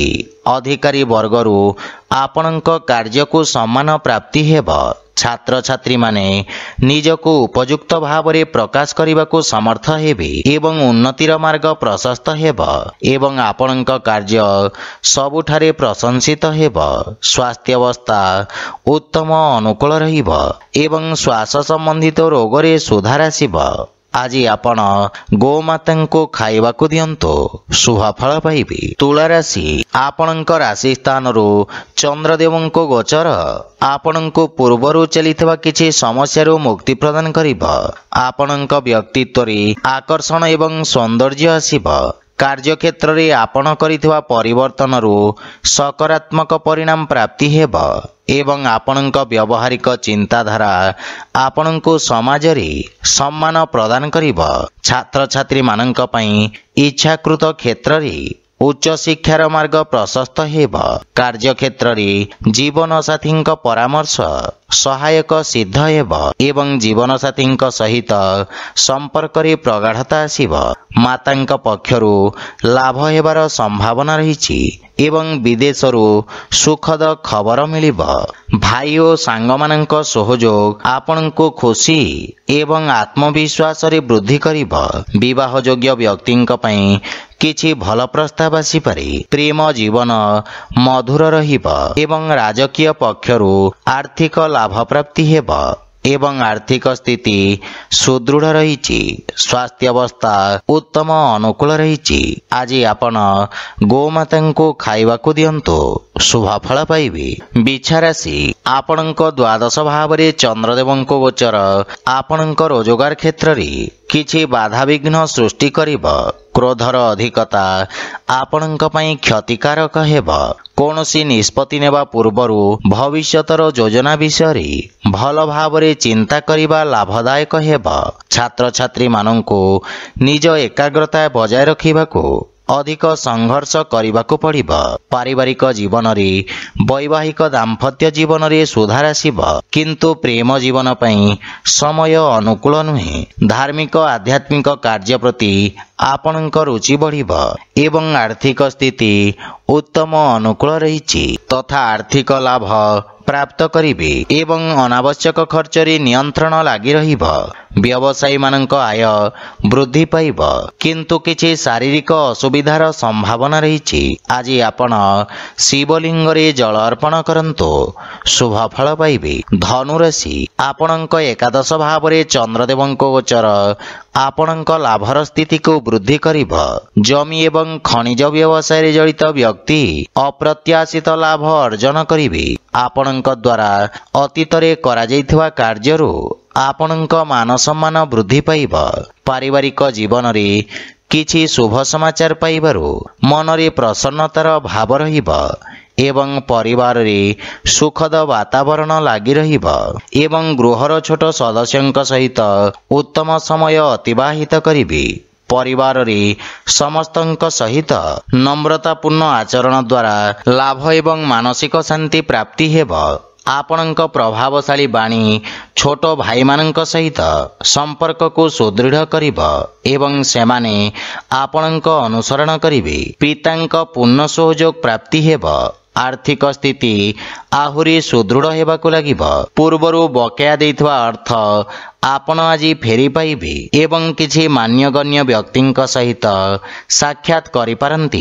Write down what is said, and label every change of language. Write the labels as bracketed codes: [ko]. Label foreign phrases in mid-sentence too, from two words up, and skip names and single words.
[or] ଅଧିକାରୀ ବର୍ଗରୁ ଆପଣଙ୍କ କାର୍ଯ୍ୟକୁ ସମ୍ମାନ ପ୍ରାପ୍ତି ହେବ। ଛାତ୍ର ଛାତ୍ରୀ ମାନେ ନିଜକୁ ଉପଯୁକ୍ତ ଭାବରେ ପ୍ରକାଶ କରିବାକୁ ସମର୍ଥ ହେବେ ଏବଂ ଉନ୍ନତିର ମାର୍ଗ ପ୍ରଶସ୍ତ ହେବ ଏବଂ ଆପଣଙ୍କ କାର୍ଯ୍ୟ ସବୁଠାରେ ପ୍ରଶଂସିତ ହେବ। ସ୍ୱାସ୍ଥ୍ୟ ଅବସ୍ଥା ଉତ୍ତମ ଅନୁକୂଳ ରହିବ ଏବଂ ଶ୍ୱାସ ସମ୍ବନ୍ଧିତ ରୋଗରେ ସୁଧାର ଆସିବ। ଆଜି ଆପଣ ଗୋମାତା ଖାଇବାକୁ ଦିଅନ୍ତୁ ଶୁଭ ଫଳ ପାଇବେ। ତୁଳା ରାଶି ଆପଣଙ୍କ ରାଶି ସ୍ଥାନ ଚନ୍ଦ୍ରଦେବଙ୍କ ଗୋଚର ଆପଣଙ୍କୁ ପୂର୍ବରୁ ଚାଲିଥିବା କିଛି ସମସ୍ୟାରୁ ମୁକ୍ତି ପ୍ରଦାନ କରିବ। ଆପଣଙ୍କ ବ୍ୟକ୍ତିତ୍ୱରେ ଆକର୍ଷଣ ଏବଂ ସୌନ୍ଦର୍ଯ୍ୟ ଆସିବ। କାର୍ଯ୍ୟକ୍ଷେତ୍ରରେ ଆପଣ କରିଥିବା ପରିବର୍ତ୍ତନରୁ ସକାରାତ୍ମକ ପରିଣାମ ପ୍ରାପ୍ତି ହେବ ଏବଂ ଆପଣଙ୍କ ବ୍ୟବହାରିକ ଚିନ୍ତାଧାରା ଆପଣଙ୍କୁ ସମାଜରେ ସମ୍ମାନ ପ୍ରଦାନ କରିବ। ଛାତ୍ର ଛାତ୍ରୀ ମାନଙ୍କ ପାଇଁ ଇଚ୍ଛାକୃତ କ୍ଷେତ୍ରରେ ଉଚ୍ଚ ଶିକ୍ଷାର ମାର୍ଗ ପ୍ରଶସ୍ତ ହେବ। କାର୍ଯ୍ୟକ୍ଷେତ୍ରରେ ଜୀବନ ସାଥୀଙ୍କ ପରାମର୍ଶ ସହାୟକ ସିଦ୍ଧ ହେବ ଏବଂ ଜୀବନ ସାଥୀଙ୍କ ସହିତ ସମ୍ପର୍କରେ ପ୍ରଗାଢ଼ତା ଆସିବ। ମାତାଙ୍କ ପକ୍ଷରୁ ଲାଭ ହେବାର ସମ୍ଭାବନା ରହିଛି ଏବଂ ବିଦେଶରୁ ସୁଖଦ ଖବର ମିଳିବ। ଭାଇ ଓ ସାଙ୍ଗମାନଙ୍କ ସହଯୋଗ ଆପଣଙ୍କ ଖୁସି ଏବଂ ଆତ୍ମବିଶ୍ୱାସରେ ବୃଦ୍ଧି କରିବ। ବିବାହ ଯୋଗ୍ୟ ବ୍ୟକ୍ତିଙ୍କ ପାଇଁ କିଛି ଭଲ ପ୍ରସ୍ତାବ ଆସି ପାରେ। ପ୍ରେମ ଜୀବନ ମଧୁର ରହିବ ଏବଂ ରାଜକୀୟ ପକ୍ଷରୁ ଆର୍ଥିକ ଲାଭ ପ୍ରାପ୍ତି ହେବ ଏବଂ ଆର୍ଥିକ ସ୍ଥିତି ସୁଦୃଢ଼ ରହିଛି। ସ୍ୱାସ୍ଥ୍ୟ ଅବସ୍ଥା ଉତ୍ତମ ଅନୁକୂଳ ରହିଛି। ଆଜି ଆପଣ ଗୋମାତା ଖାଇବାକୁ ଦିଅନ୍ତୁ ଶୁଭ ଫଳ ପାଇବେ। ବିଛା ରାଶି ଆପଣଙ୍କ ଦ୍ୱାଦଶ ଭାବରେ ଚନ୍ଦ୍ରଦେବଙ୍କ ଗୋଚର ଆପଣଙ୍କ ରୋଜଗାର କ୍ଷେତ୍ରରେ କିଛି ବାଧା ବିଘ୍ନ ସୃଷ୍ଟି କରିବ। କ୍ରୋଧର ଅଧିକତା ଆପଣଙ୍କ ପାଇଁ କ୍ଷତିକାରକ ହେବ। କୌଣସି ନିଷ୍ପତ୍ତି ନେବା ପୂର୍ବରୁ ଭବିଷ୍ୟତର ଯୋଜନା ବିଷୟ ଭଲ ଭାବରେ ଚିନ୍ତା କରିବା ଲାଭଦାୟକ ହେବ। ଛାତ୍ର ଛାତ୍ରୀ ମାନଙ୍କୁ ନିଜ ଏକାଗ୍ରତା ବଜାୟ ରଖିବାକୁ ଅଧିକ ସଂଘର୍ଷ କରିବାକୁ ପଡ଼ିବ। ପାରିବାରିକ ଜୀବନରେ ବୈବାହିକ ଦାମ୍ପତ୍ୟ ଜୀବନରେ ସୁଧାର ଆସିବ କିନ୍ତୁ ପ୍ରେମ ଜୀବନ ପାଇଁ ସମୟ ଅନୁକୂଳ ନୁହେଁ। ଧାର୍ମିକ ଆଧ୍ୟାତ୍ମିକ କାର୍ଯ୍ୟ ପ୍ରତି ଆପଣଙ୍କ ରୁଚି ବଢ଼ିବ ଏବଂ ଆର୍ଥିକ ସ୍ଥିତି ଉତ୍ତମ ଅନୁକୂଳ ରହିଛି ତଥା ଆର୍ଥିକ ଲାଭ ପ୍ରାପ୍ତ କରିବେ ଏବଂ ଅନାବଶ୍ୟକ ଖର୍ଚ୍ଚରେ ନିୟନ୍ତ୍ରଣ ଲାଗି ରହିବ। ବ୍ୟବସାୟୀ ମାନଙ୍କ ଆୟ ବୃଦ୍ଧି ପାଇବ କିନ୍ତୁ କିଛି ଶାରୀରିକ ଅସୁବିଧାର ସମ୍ଭାବନା ରହିଛି। ଆଜି ଆପଣ ଶିବଲିଙ୍ଗରେ ଜଳ ଅର୍ପଣ କରନ୍ତୁ ଶୁଭ ଫଳ ପାଇବେ। ଧନୁ ରାଶି ଆପଣଙ୍କ ଏକାଦଶ ଭାବରେ ଚନ୍ଦ୍ରଦେବଙ୍କ ଗୋଚର ଆପଣଙ୍କ ଲାଭର ସ୍ଥିତିକୁ ବୃଦ୍ଧି କରିବ। ଜମି ଏବଂ ଖଣିଜ ବ୍ୟବସାୟରେ ଜଡ଼ିତ ବ୍ୟକ୍ତି ଅପ୍ରତ୍ୟାଶିତ ଲାଭ ଅର୍ଜନ କରିବେ। ଆପଣଙ୍କ ଦ୍ୱାରା ଅତୀତରେ କରାଯାଇଥିବା କାର୍ଯ୍ୟରୁ ଆପଣଙ୍କ ମାନ ସମ୍ମାନ ବୃଦ୍ଧି ପାଇବ। ପାରିବାରିକ ଜୀବନରେ କିଛି ଶୁଭ ସମାଚାର ପାଇବାରୁ ମନରେ ପ୍ରସନ୍ନତାର ଭାବ ରହିବ ଏବଂ ପରିବାରରେ ସୁଖଦ ବାତାବରଣ ଲାଗି ରହିବ ଏବଂ ଗୃହର ଛୋଟ ସଦସ୍ୟଙ୍କ ସହିତ ଉତ୍ତମ ସମୟ ଅତିବାହିତ କରିବେ। ପରିବାରରେ ସମସ୍ତଙ୍କ ସହିତ ନମ୍ରତାପୂର୍ଣ୍ଣ ଆଚରଣ ଦ୍ୱାରା ଲାଭ ଏବଂ ମାନସିକ ଶାନ୍ତି ପ୍ରାପ୍ତି ହେବ। ଆପଣଙ୍କ ପ୍ରଭାବଶାଳୀ ବାଣୀ ଛୋଟ ଭାଇ ମାନଙ୍କ ସହିତ ସମ୍ପର୍କକୁ ସୁଦୃଢ଼ କରିବ ଏବଂ ସେମାନେ ଆପଣଙ୍କ ଅନୁସରଣ କରିବେ। ପିତାଙ୍କ ପୂର୍ଣ୍ଣ ସହଯୋଗ ପ୍ରାପ୍ତି ହେବ। ଆର୍ଥିକ ସ୍ଥିତି ଆହୁରି ସୁଦୃଢ଼ ହେବାକୁ ଲାଗିବ। ପୂର୍ବରୁ ବକେୟା ଦେଇଥିବା ଅର୍ଥ ଆପଣ ଆଜି ଫେରି ପାଇବେ ଏବଂ କିଛି ମାନ୍ୟଗଣ୍ୟ ବ୍ୟକ୍ତିଙ୍କ ସହିତ ସାକ୍ଷାତ କରି ପାରନ୍ତି।